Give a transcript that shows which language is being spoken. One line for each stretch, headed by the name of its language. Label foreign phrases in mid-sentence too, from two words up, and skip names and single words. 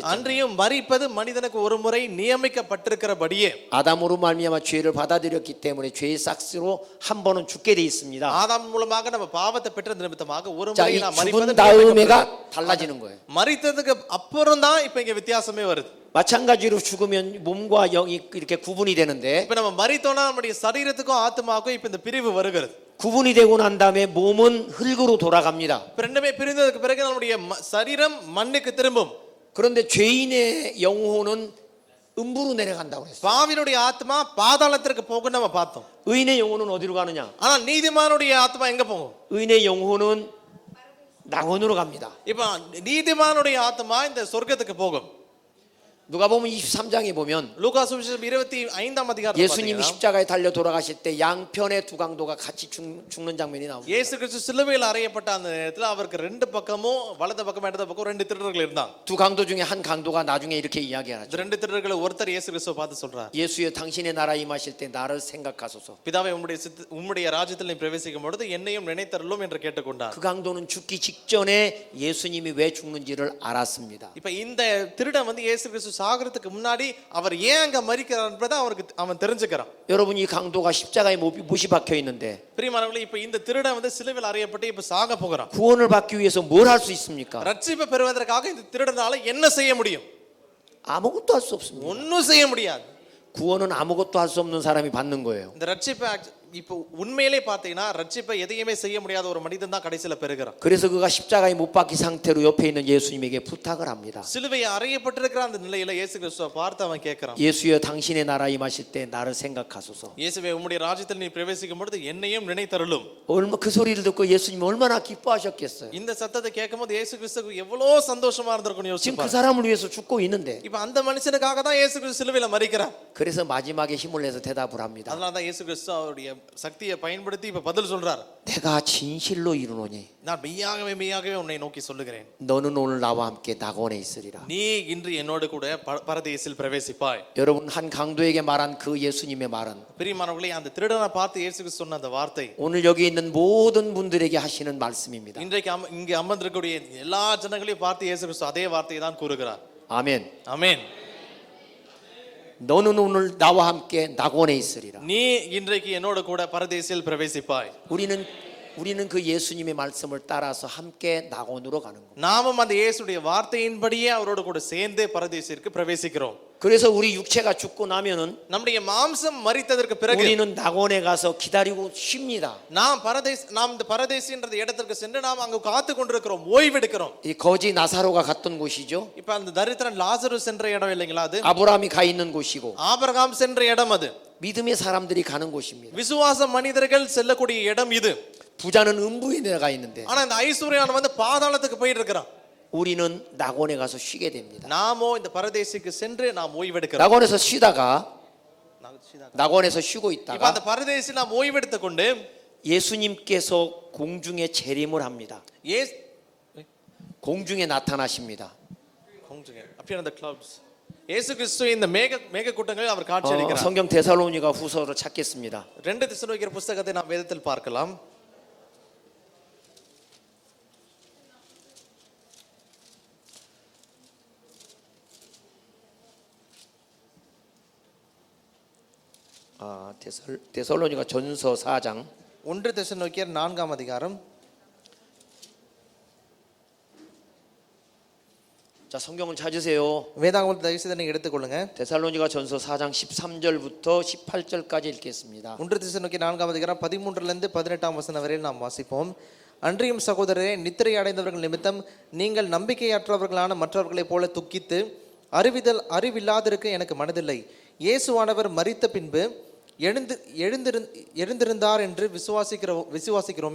Tamil: அன்றியும் மரிப்பது மனிதனுக்கு ஒரு முறை நியமிக்கப்பட்டிருக்கிறபடியே
Korean: 아담으로 말미암아 죄를 받아들였기 때문에 죄의 싹스로 한 번은 죽게 돼 있습니다.
Tamil: ஆதாம் மூலமாக நம்ம பாவத்தை பெற்ற நிமித்தமாக ஒரு
Korean: 자,
Tamil: முறை
Korean: 이
Tamil: நாம்
Korean: 죽은
Tamil: மரிப்பது
Korean: 다음에가 달라지는 거예요.
Tamil: மரித்ததுக்கு அப்புறம் தான் இப்ப இங்க வித்தியாசமே வருது.
Korean: 마찬가지로 죽으면 몸과 영이 이렇게 구분이 되는데
Tamil: இப்ப நம்ம மரித்தோம்னா நம்முடைய சரீரத்துக்கும் ஆத்மாவுக்கும் இப்ப இந்த பிரிவு வருகிறது.
Korean: 구분이 되고 난 다음에 몸은 흙으로 돌아갑니다.
Tamil: இப்ப ரெண்டுமே பிரிந்ததுக்கு பிறகு நம்முடைய சரீரம் மண்ணுக்கு திரும்பும்.
Korean: 그런데 죄인의 영혼은 음부로 내려간다고 그랬어요.
Tamil: பாவினுடைய ஆத்மா பாதாளத்திற்கு போகும் நம்ம பார்த்தோம்.
Korean: 의인의 영혼은 어디로 가느냐?
Tamil: ஆனா நீதிமானுடைய ஆத்மா எங்க போகும்?
Korean: 의인의 영혼은 낙원으로 갑니다.
Tamil: இப்ப நீதிமானுடைய ஆத்மா இந்த சொர்க்கத்துக்கு போகும்.
Korean: 누가복음 23장에 보면
Tamil: லூக்கா சுவிசேஷம் 25ஆம் அதிகாரத்துல
Korean: 예수님이
Tamil: பாத்தீங்கன்னா,
Korean: 십자가에 달려 돌아가실 때 양편의 두 강도가 같이 죽는 장면이 나옵니다.
Tamil: இயேசு கிறிஸ்து சிலுவையில் அறையப்பட்ட அந்த நேரத்துல அவருக்கு ரெண்டு பக்கமும் வலது பக்கம் இடது பக்கம் ரெண்டு திருடர்கள் இருந்தாங்க.
Korean: 두 강도 중에 한 강도가 나중에 이렇게 이야기하죠.
Tamil: இந்த ரெண்டு திருடர்களை ஒருத்தர் இயேசு கிறிஸ்துவை பார்த்து சொல்றார்,
Korean: 예수여 당신의 나라 임하실 때 나를 생각하소서.
Tamil: பிதாவே உம்முடைய ராஜ்யத்தில் நீ பிரவேசிக்கும் பொழுது என்னையும் நினைத்தருளும் என்று கேட்டுக்கொண்டார்.
Korean: 그 강도는 죽기 직전에 예수님이 왜 죽는지를 알았습니다.
Tamil: இப்ப இந்த திருடன் வந்து இயேசு கிறிஸ்து சாகறதுக்கு முன்னாடி அவர் ஏன் அங்க மரிக்கிறார் என்பதை அவன் தெரிஞ்சுக்கிறான்.
Korean: 여러분 이 강도가 십자가에 못이 박혀 있는데
Tamil: பிரியமானவர்களே, இப்ப இந்த திருடன் வந்து சிலுவையில் அறையப்பட்டு இப்ப சாக போகிறான்.
Korean: 구원을 받기 위해서 뭘 할 수 있습니까?
Tamil: ரட்சிப்பை பெறுவதற்காக இந்த திருடனால என்ன செய்ய முடியும்?
Korean: 아무것도 할 수 없습니다.
Tamil: ஒன்னும் செய்ய முடியாது.
Korean: 구원은 아무것도 할 수 없는 사람이 받는 거예요.
Tamil: இந்த ரட்சிப்பை இப்போ உண்மையிலே பார்த்தீங்கன்னா ரட்சிப்பை எதையுமே செய்ய முடியாத ஒரு மனிதன் தான் கடைசியில பெறுகிறான்.
Korean: 그래서 그가 십자가에 못 박힌 상태로 옆에 있는 예수님에게 부탁을 합니다.
Tamil: சிலுவை அறையப்பட்டிருக்கிற அந்த நிலையில இயேசு கிறிஸ்துவை பார்த்து அவன் கேட்கிறான்,
Korean: 예수여 당신의 나라 임하실 때 나를 생각하소서.
Tamil: இயேசுவே உம்முடைய ராஜ்யத்தில் நீ பிரவேசிக்கும் பொழுது என்னையும் நினைத்தருளும்.
Korean: 그 소리를 듣고 예수님이 얼마나 기뻐하셨겠어요.
Tamil: இந்த சத்தத்தை கேட்கும்போது இயேசு கிறிஸ்துவுக்கு எவ்வளவு சந்தோஷமா இருந்திருக்கும் யோசிச்சு
Korean: 지금 그
Tamil: பாருங்க.
Korean: 사람을 위해서 죽고 있는데
Tamil: இப்ப அந்த மனுஷனுக்காக தான் இயேசு கிறிஸ்து சிலுவையில மரிக்கிறார்.
Korean: 그래서 마지막에 힘을 내서 대답을 합니다.
Tamil: அதனால தான் இயேசு கிறிஸ்து அவருடைய சக்தியை பயன்படுத்தி இப்ப பதில் சொல்றார்.
Korean: 내가 진실로 이르노니
Tamil: நான் மெய்யாகவே உன்னை நோக்கி சொல்லுகிறேன்,
Korean: 너는 오늘 나와 함께 낙원에 있으리라.
Tamil: நீ இன்று என்னோடு கூட பரதேசில் பிரவேசிப்பாய்.
Korean: 여러분 한 강도에게 말한 그 예수님의 말은
Tamil: பிரியமானவர்களே, அந்த திருடனை பார்த்து இயேசு கிறிஸ்து சொன்ன அந்த வார்த்தை
Korean: 오늘 여기 있는 모든 분들에게 하시는 말씀입니다.
Tamil: இன்றைக்கு இங்கே அமர்ந்திருக்கக்கூடிய எல்லா ஜனங்களையும் பார்த்து இயேசு கிறிஸ்து அதே வார்த்தையை தான் கூறுகிறார்.
Korean: 아멘.
Tamil: ஆமென்.
Korean: 너는 오늘 나와 함께 낙원에 있으리라.
Tamil: நீ இன்றைக்கு என்னோடு கூட பரதேசில் பிரவேசிப்பாய்.
Korean: 우리는 그 예수님의 말씀을 따라서 함께 낙원으로 가는 겁니다.
Tamil: நாமும் அந்த இயேசுடைய வார்த்தையின்படியே அவரோடு கூட சேர்ந்து பரதேசிற்கு பிரவேசிக்கிறோம்.
Korean: 그래서 우리 육체가 죽고 나면은
Tamil: நம்முடைய மாம்சம் மரித்ததற்கு பிறகு
Korean: 우리는 낙원에 가서 기다리고 쉽니다.
Tamil: நாம் இந்த பரதேசின்ற இடத்திற்கு சென்று நாம் அங்கு காத்து கொண்டிருக்கிறோம், ஓய்வெடுக்கிறோம்.
Korean: 이 거지 나사로가 갔던 곳이죠.
Tamil: இப்ப அந்த தரித்திரன் லாசரு சென்ற இடம் இல்லைங்களா? அது
Korean: 아브라함이 가 있는 곳이고
Tamil: ஆபிரகாம் சென்ற இடம், அது
Korean: 믿음의 사람들이 가는 곳입니다.
Tamil: விசுவாச மனிதர்கள் செல்லக்கூடிய இடம் இது.
Korean: 부자는 음부에 내려가 있는데
Tamil: ஆனா இந்த ஐஸ்வர்யான் வந்து பாதாளத்துக்கு போயிட்டு இருக்கிறான்.
Korean: 우리는 낙원에 가서 쉬게 됩니다.
Tamil: நாமோ இந்த பரதேசிக்கு சென்று நாம் ஓய்வெடுக்கிறோம்.
Korean: 낙원에서 쉬다가 낙원에서 쉬고
Tamil: இப்ப
Korean: 있다가
Tamil: அந்த பரதேசி நாம் ஓய்வெடுத்துக் கொண்டு
Korean: 예수님께서 공중에 재림을 합니다. 공중에 나타나십니다.
English: appear in the clouds.
Tamil: இயேசு கிறிஸ்து இந்த மேக கூட்டங்களில் அவர் காட்சி அளிக்கிறார்.
Korean: 성경 데살로니가 후서를 찾겠습니다.
Tamil: 2 தெசலோனிக்கேயர் புத்தகத்தை நாம் வேதத்தில் பார்க்கலாம்.
Korean: 데살로니가 전서 4장
Tamil: 1 தெசலோனிக்கேயர் 4ஆம் அதிகாரம்.
Korean: 자 성경을 찾으세요.
Tamil: வேதாகமத்தை தயவு செய்து நீங்கள் எடுத்துக்கொள்ளுங்க.
Korean: 데살로니가 전서 4장 13절부터 18절까지 읽겠습니다.
Tamil: 1 தெசலோனிக்கேயர் 4ஆம் அதிகாரம் 13லிருந்து 18ஆம் வசனம் வரை நாம் வாசிப்போம். அன்றியும் சகோதரரே, நித்திரை அடைந்தவர்கள் நிமித்தம் நீங்கள் நம்பிக்கையற்றவர்களான மற்றவர்களைப் போல துக்கித்து அறிவில்லாதிருக்க எனக்கு மனதில்லை. இயேசுவானவர் மரித்த பின்பு எழுந்திருந்தார் என்று விசுவாசிக்கிறோமே.